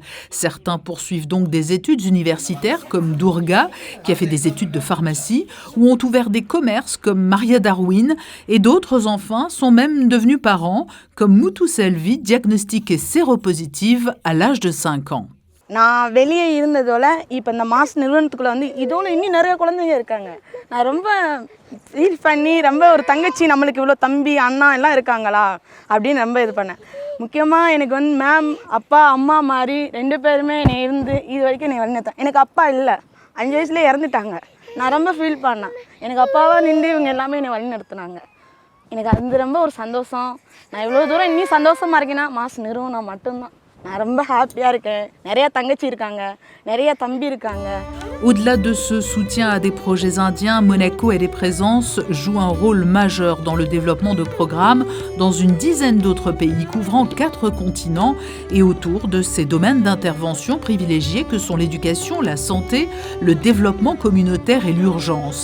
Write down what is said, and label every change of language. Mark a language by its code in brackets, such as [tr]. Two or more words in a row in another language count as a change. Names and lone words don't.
[fr] Certains poursuivent donc des études universitaires comme Durga, qui a fait des études de pharmacie, ou ont ouvert des commerces comme Maria Darwin, et d'autres enfants sont même devenus parents, comme Mutu Selvi, diagnostiquée séropositive à l'âge de 5 ans. [ta] நான் வெளியே இருந்ததோட இப்போ இந்த மாஸ் நிறுவனத்துக்குள்ளே வந்து இதோட இன்னும் நிறைய குழந்தைங்க இருக்காங்க. நான் ரொம்ப ஃபீல் பண்ணி ரொம்ப ஒரு தங்கச்சி நம்மளுக்கு இவ்வளோ தம்பி அண்ணா எல்லாம் இருக்காங்களா அப்படின்னு ரொம்ப இது பண்ணேன். முக்கியமாக எனக்கு வந்து மேம் அப்பா அம்மா மாதிரி 2 பேருமே என்னை இருந்து இது வரைக்கும் என்னை வழிநடத்தேன். எனக்கு அப்பா இல்லை, 5 வயசுலேயே இறந்துட்டாங்க. நான் ரொம்ப ஃபீல் பண்ணேன். எனக்கு அப்பாவாக நின்று இவங்க எல்லாமே என்னை வழிநடத்துனாங்க. எனக்கு அது ரொம்ப ஒரு சந்தோஷம். நான் இவ்வளோ தூரம் இன்னும் சந்தோஷமாக இருக்கேன்னா மாஸ் நிறுவனம் மட்டும்தான். நான் ரொம்ப ஹாப்பியாக இருக்கேன். நிறைய தங்கச்சி இருக்காங்க, நிறைய தம்பி இருக்காங்க. [fr] Au-delà de ce soutien à des projets indiens, Monaco et les présences jouent un rôle majeur dans le développement de programmes dans une dizaine d'autres pays couvrant 4 continents et autour de ces domaines d'intervention privilégiés que sont l'éducation, la santé, le développement communautaire et l'urgence.